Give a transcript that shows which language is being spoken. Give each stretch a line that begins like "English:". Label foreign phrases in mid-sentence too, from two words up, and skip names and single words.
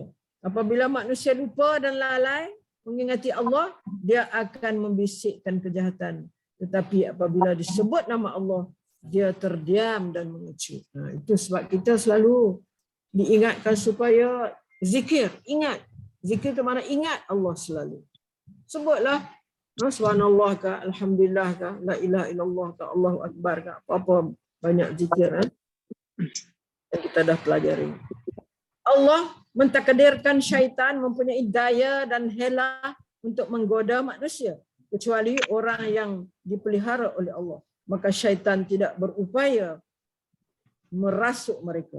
Malay: Apabila manusia lupa dan lalai mengingati Allah, dia akan membisikkan kejahatan. Tetapi apabila disebut nama Allah, dia terdiam dan mengecut. Itu sebab kita selalu diingatkan supaya zikir, ingat. Zikir itu mana ingat Allah selalu. Sebutlah subhanallah ka, alhamdulillah ka,
Arabic: لا إله إلا الله
Malay: ka,
Arabic: الله أكبر
Malay: ka, apa-apa banyak zikir yang kita dah pelajari. Allah mentakdirkan syaitan mempunyai daya dan hela untuk menggoda manusia, kecuali orang yang dipelihara oleh Allah. Maka syaitan tidak berupaya merasuk mereka.